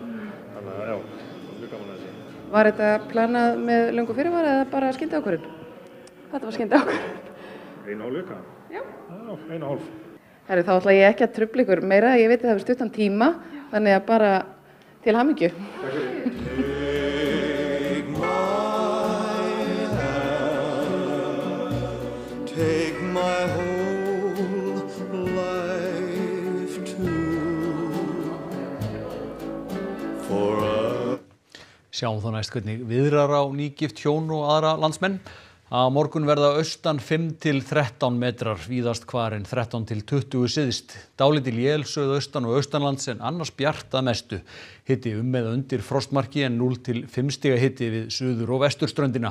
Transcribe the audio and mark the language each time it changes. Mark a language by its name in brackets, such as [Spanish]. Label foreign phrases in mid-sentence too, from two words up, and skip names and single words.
[Icelandic] Þannig að já, mjög gaman að þessi. Var þetta planað með löngu fyrirvara eða bara skyndiákvörðun? Þetta var skyndiákvörðun. 1,5 vika? Já. Já, 1,5. Herru, þá ætla ég ekki að trufla ykkur meira, ég veit að það hefur stuttan tíma, þannig að bara til hamingju. [English] Take my whole life too for a... [Icelandic] Sjáum þá næst hvernig viðrar á nýgift hjón og aðra landsmenn. Á morgun verða austan 5 til 13 metrar, víðast hvar en 13 til 20 syðst. Dálítil él suðaustan og austanlands en annars bjart að mestu. Hiti eða undir frostmarki en 0 til 5 stiga hiti við suður- og vesturströndina.